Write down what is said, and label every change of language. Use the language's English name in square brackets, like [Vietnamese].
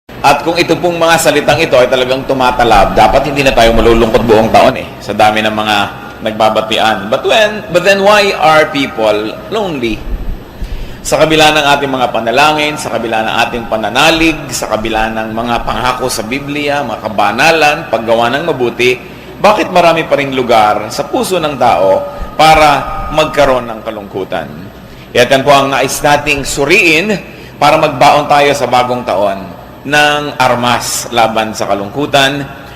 [Filipino] At kung ito pong mga salitang ito ay talagang tumatalab, dapat hindi na tayo malulungkot buong taon sa dami ng mga nagbabatian. [English] But then why are people lonely? [Filipino] Sa kabila ng ating mga panalangin, sa kabila ng ating pananalig, sa kabila ng mga pangako sa Biblia, mga kabanalan, paggawa ng mabuti, bakit marami pa ring lugar sa puso ng tao para magkaroon ng kalungkutan? Yan po ang nais nating suriin para magbaon tayo sa bagong taon ng armas laban sa kalungkutan.